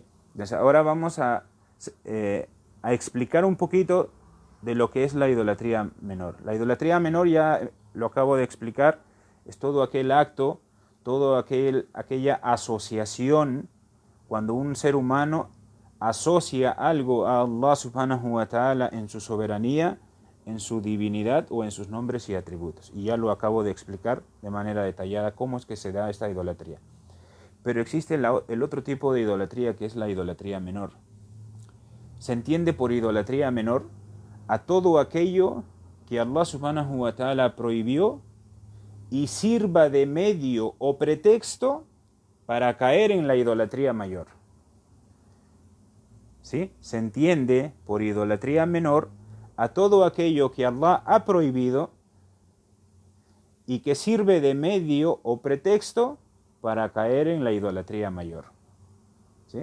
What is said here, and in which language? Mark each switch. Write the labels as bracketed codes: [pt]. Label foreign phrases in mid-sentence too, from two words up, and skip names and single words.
[es] Entonces ahora vamos a explicar un poquito de lo que es la idolatría menor. La idolatría menor, ya lo acabo de explicar, es todo aquel acto, aquella asociación, cuando un ser humano asocia algo a [ar] الله سبحانه وتعالى [es] en su soberanía, en su divinidad o en sus nombres y atributos. Y ya lo acabo de explicar de manera detallada cómo es que se da esta idolatría. Pero existe el otro tipo de idolatría, que es la idolatría menor. Se entiende por idolatría menor a todo aquello que [ar] الله سبحانه وتعالى [es] prohibió y sirva de medio o pretexto para caer en la idolatría mayor, ¿sí? Se entiende por idolatría menor a todo aquello que Allah ha prohibido y que sirve de medio o pretexto para caer en la idolatría mayor, ¿sí?